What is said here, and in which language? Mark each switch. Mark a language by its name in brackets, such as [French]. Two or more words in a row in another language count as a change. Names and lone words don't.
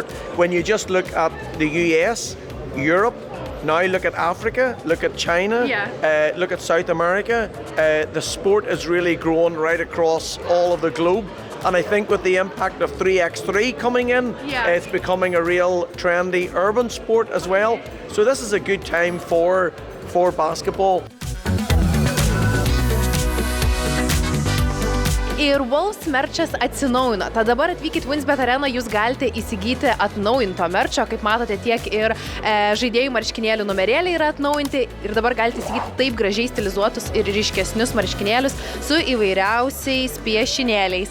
[English] When you just look at the US, Europe, now look at Africa, look at China, look at South America, the sport is really growing right across all of the globe. And I think with the impact of 3x3 coming in, it's becoming a real trendy urban sport as well. So this is a good time for basketball. [Lithuanian] Ir Wolves merčas atsinaujino. Tad dabar atvykit Winsbet areną, jūs galite įsigyti atnaujinto merčo. Kaip matote, tiek ir žaidėjų marškinėlių numerėliai yra atnaujinti. Ir dabar galite įsigyti taip gražiai stilizuotus ir ryškesnius marškinėlius su įvairiausiais piešinėliais.